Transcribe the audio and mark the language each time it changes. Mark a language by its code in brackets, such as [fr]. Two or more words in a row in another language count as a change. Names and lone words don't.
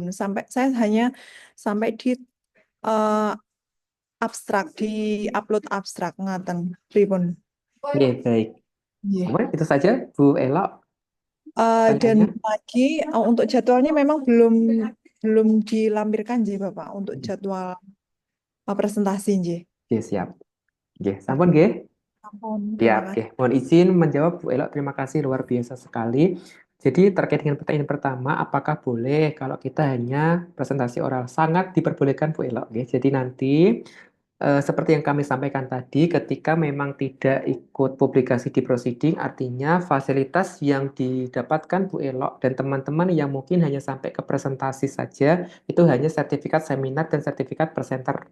[id] Sampai saya hanya sampai di eh, abstrak, di upload abstrak [jv] ngaten pripun. [id] nggih, baik. Iya. Kemudian itu saja, Bu Elok, Dan pertanyaannya. lagi untuk jadwalnya memang belum belum dilampirkan J Bapak untuk jadwal presentasi J. Oke, siap. Oke, [jv] sampun nggih. [id] Ampun, Siap, terima oke. kasih. Mohon izin menjawab Bu Elok. Terima kasih, luar biasa sekali. Jadi terkait dengan pertanyaan pertama, apakah boleh kalau kita hanya presentasi oral? Sangat diperbolehkan Bu Elok. Oke. Jadi nanti seperti yang kami sampaikan tadi, ketika memang tidak ikut publikasi di proceeding, artinya fasilitas yang didapatkan Bu Elok dan teman-teman yang mungkin hanya sampai ke presentasi saja, itu hanya sertifikat seminar dan sertifikat presenter.